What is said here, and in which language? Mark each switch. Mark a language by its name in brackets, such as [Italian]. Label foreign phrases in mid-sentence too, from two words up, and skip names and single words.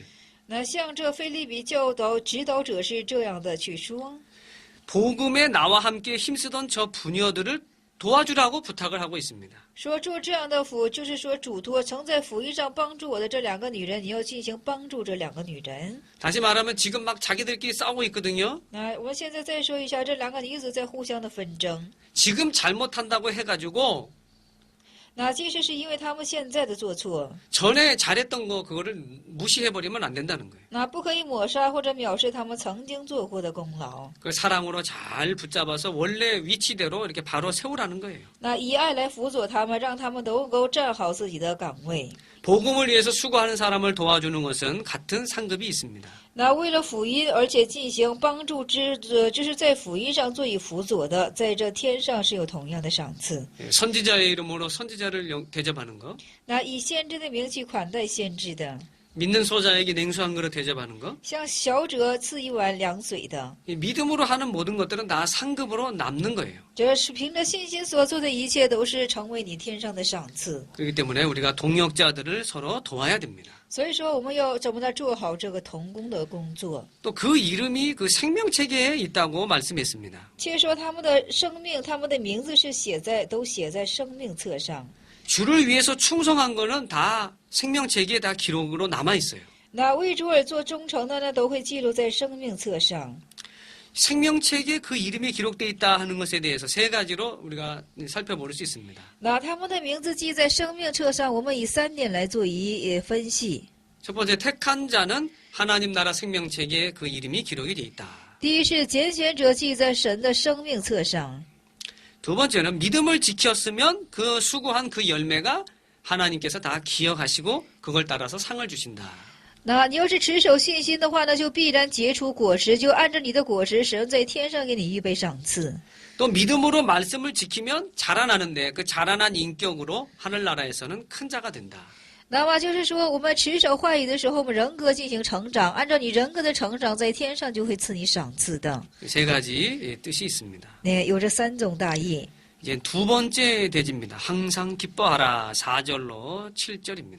[Chinese] 那像这腓立比教导指导者是这样的去说： [Korean] 복음에 나와 함께 힘쓰던 저 부녀들을 도와주라고 부탁을 하고 있습니다. [Chinese] 说做这样的福，就是说嘱托曾在福音上帮助我的这两个女人，你要进行帮助这两个女人。 [Korean] 다시 말하면 지금 막 자기들끼리 싸우고 있거든요. [Chinese] 那我们现在再说一下，这两个女子在互相的纷争。 [Korean] 지금 잘못한다고 해가지고 [Chinese] 那其实是因为他们现在的做错， [Korean] 전에 잘했던 거 그거를 무시해버리면 안 된다는 거예요. [Chinese] 那不可以抹杀或者藐视他们曾经做过的功劳。 [Korean] 그 사랑으로 잘 붙잡아서 원래 위치대로 이렇게 바로 세우라는 거예요. [Chinese] 那以爱来辅佐他们，让他们都能够站好自己的岗位。 [Korean] 복음을 위해서 수고하는 사람을 도와주는 것은 같은 상급이 있습니다. [Chinese] 那为了福音，而且进行帮助就是在福音上做以辅佐的，在这天上是有同样的赏赐。 [Korean] 선지자의 이름으로 선지자를 대접하는 거, [Chinese] 那以先知的名去款待先知的， [Korean] 믿는 소자에게 냉수 한 그릇 대접하는 거, [Chinese] 向小者赐一碗凉水的， [Korean] 이 믿음으로 하는 모든 것들은 다 상급으로 남는 거예요. [Chinese] 这是凭着信心所做的一切，都是成为你天上的赏赐。 [Korean] 그렇기 때문에 우리가 동역자들을 서로 도와야 됩니다. [Chinese] 所以说，我们要怎么的做好这个同工的工作？ [Korean] 또 그 이름이 그 생명체계에 있다고 말씀했습니다. [Chinese] 且说他们的生命，他们的名字是都写在生命册上。 [Korean] 주를 위해서 충성한 거는 다 생명체계에 다 기록으로 남아 있어요. [Chinese] 那为主而做忠诚的呢，都会记录在生命册上。 [Korean] 생명체계에 그 이름이 기록되어 있다 하는 것에 대해서 세 가지로 우리가 살펴볼 수 있습니다. [Chinese] 那他们的名字记在生命册上，我们以3点来做分析。 [Korean] 첫 번째 택한 자는 하나님 나라 생명체계에 그 이름이 기록이 되어 있다. [Chinese] 第一是拣选者记在神的生命册上。 [Korean] 두 번째는 믿음을 지켰으면 그 수고한 그 열매가 하나님께서 다 기억하시고 그걸 따라서 상을 주신다. [Chinese] 那你要是持守信心的话呢，就必然结出果实，就按照你的果实，神在天上给你预备赏赐。 [Korean] 또 믿음으로 말씀을 지키면 자라나는데 그 자라난 인격으로 하늘나라에서는 큰 자가 된다. [Chinese] 那么就是说，我们持守话语的时候，我们人格进行成长，按照你人格的成长，在天上就会赐你赏赐的。 [Korean] 세 가지 뜻이 있습니다. [Chinese] 那有这3种大意。 [Korean] 이제 두 번째 대지입니다. 항상 기뻐하라. 4절로 7절입니다.